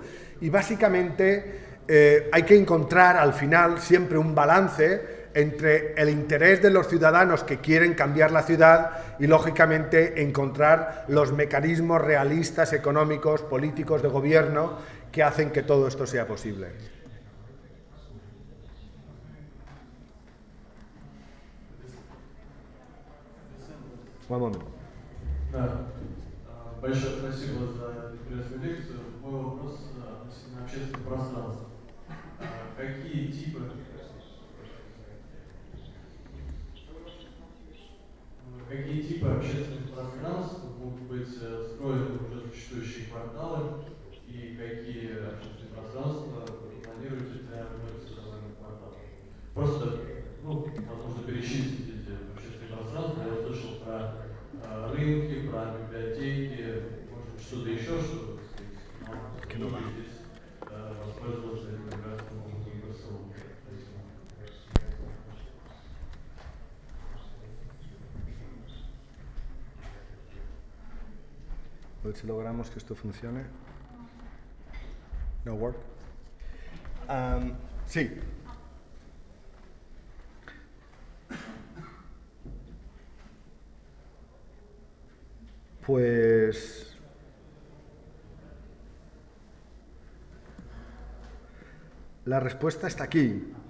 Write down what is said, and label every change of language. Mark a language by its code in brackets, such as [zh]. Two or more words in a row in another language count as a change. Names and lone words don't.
[es] Y básicamente hay que encontrar al final siempre un balance entre el interés de los ciudadanos que quieren cambiar la ciudad y, lógicamente, encontrar los mecanismos realistas, económicos, políticos, de gobierno que hacen que todo esto sea posible. Un momento. [ru] Да. Большое спасибо за интересную лекцию. Мой вопрос относительно общественного пространства. Какие типы общественных пространств могут быть встроены в уже существующие кварталы и какие общественные пространства планируете для вновь создаваемых кварталов? Просто, возможно, перечислить эти общественные пространства. Я услышал про рынки, про библиотеки, может быть, что-то еще, что здесь воспользоваться этим прекрасным опытом ГСУ. [es] A ver si logramos que esto funcione. [en] No work. Sí. [es] Pues la respuesta está aquí.